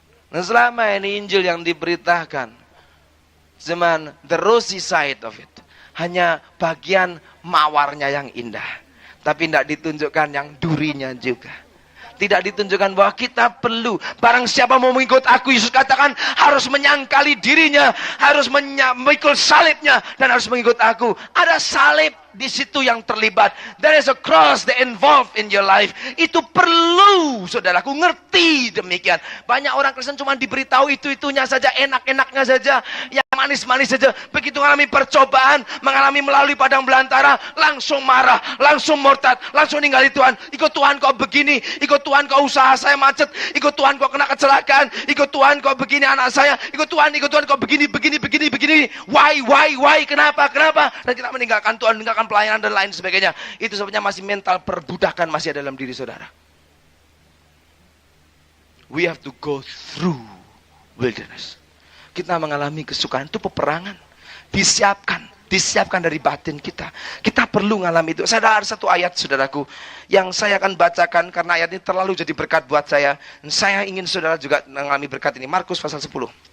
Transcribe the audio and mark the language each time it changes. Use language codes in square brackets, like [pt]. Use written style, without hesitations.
[id] Nah, selama ini Injil yang diberitakan cuman [en] the rosy side of it, [id] hanya bagian mawarnya yang indah, tapi tidak ditunjukkan yang durinya juga. Tidak ditunjukkan bahwa kita perlu, barang siapa mau mengikut aku, Yesus katakan harus menyangkali dirinya, harus memikul salibnya, dan harus mengikut aku. Ada salib di situ yang terlibat. [en] There is a cross that involved in your life. [id] Itu perlu, saudaraku, ngerti demikian. Banyak orang Kristen cuma diberitahu itu-itunya saja, enak-enaknya saja, yang manis-manis saja. Begitu mengalami percobaan, melalui padang belantara, langsung marah, langsung murtad, langsung ninggali Tuhan. Ikut Tuhan kok begini, ikut Tuhan kok usaha saya macet, ikut Tuhan kok kena kecelakaan, ikut Tuhan kok begini anak saya, ikut Tuhan kok begini. [en] Why, [id] kenapa? Dan kita meninggalkan Tuhan, meninggalkan pelayanan dan lain sebagainya. Itu sebabnya masih mental perbudakan masih ada dalam diri saudara. [en] We have to go through wilderness. [id] Kita mengalami kesukaran, itu peperangan. Disiapkan dari batin kita. Kita perlu mengalami itu. Saya ada satu ayat, saudaraku, yang saya akan bacakan karena ayat ini terlalu jadi berkat buat saya. Dan saya ingin saudara juga mengalami berkat ini. Markus pasal 10.